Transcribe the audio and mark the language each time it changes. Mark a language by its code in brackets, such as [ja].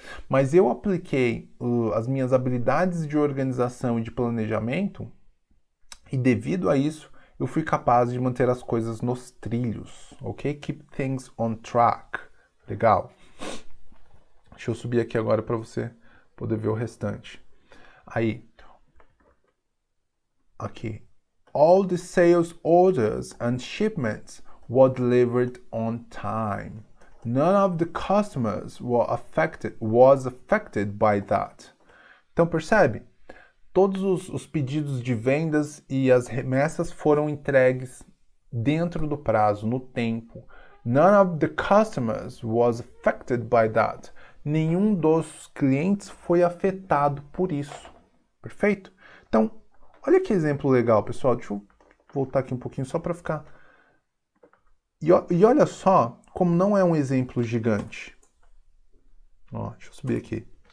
[pt] Mas eu apliquei as minhas habilidades de organização e de planejamento e, devido a isso, eu fui capaz de manter as coisas nos trilhos, ok? [en] Keep things on track. [pt] Legal. Deixa eu subir aqui agora para você poder ver o restante. Aí. Aqui. [en] All the sales orders and shipments were delivered on time. None of the customers was affected by that. [pt] Então percebe? Todos os pedidos de vendas e as remessas foram entregues dentro do prazo, no tempo. [en] None of the customers was affected by that. [pt] Nenhum dos clientes foi afetado por isso. Perfeito? Então, olha que exemplo legal, pessoal. Deixa eu voltar aqui um pouquinho só para ficar... E olha só como não é um exemplo gigante. Ó, deixa eu subir aqui.